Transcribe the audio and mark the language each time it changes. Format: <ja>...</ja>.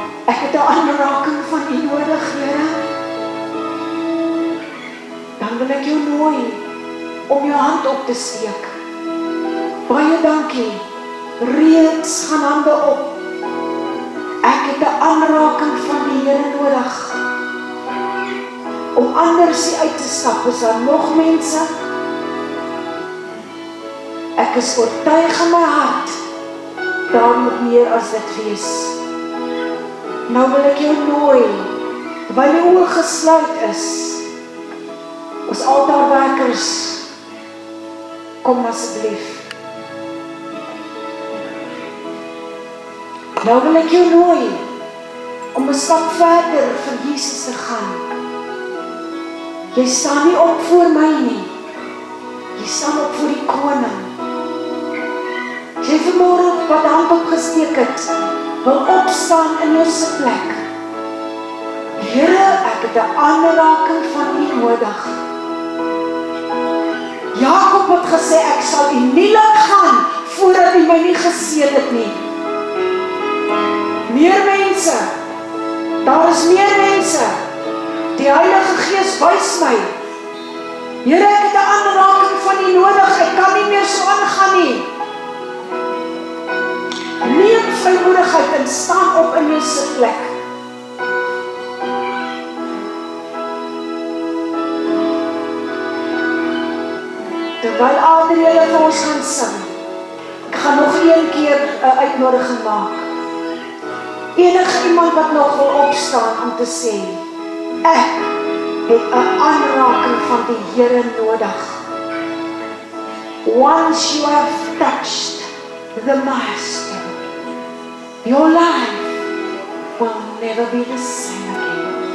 <af>Ek het 'n aanraking van U nodig, Here. Dan wil ek jou nooi om jou hand op te steek. Baie dankie. Reeds gaan hande op. Ek het 'n aanraking van die Here nodig. Om anders uit te stap, is daar nog mense? Ek is oortuig in my hart, daar moet meer as dit wees. Nou wil ek jou nooi, terwyl die oë gesluit is, ons altaarwerkers, kom asseblief. Nou wil ek jou nooi, om 'n stap verder vir Jesus te gaan. Jy staan nie op voor my nie, jy staan op voor die koning. Jy vanmôre wat hand opgesteek het, wil opstaan in jou sitplek. Here, ek het 'n aanraking van U nodig. Jakob het gesê, ek sal U nie laat gaan, voordat U my nie geseën het nie. Meer mense, daar is meer mense, die Heilige Gees wys my, Here, ek het 'n aanraking van U nodig, ek kan nie meer so aangaan nie. Neem vrymoedigheid en staan op in jou sitplek. Terwyl Adrienne vir ons gaan sing, ek gaan nog een keer 'n uitnodiging maak. Enige iemand wat nog wil opstaan om te sê, ek het 'n aanraking van die Here nodig.</af> <en>Once you have touched the Master, your life will never be the same again.</en>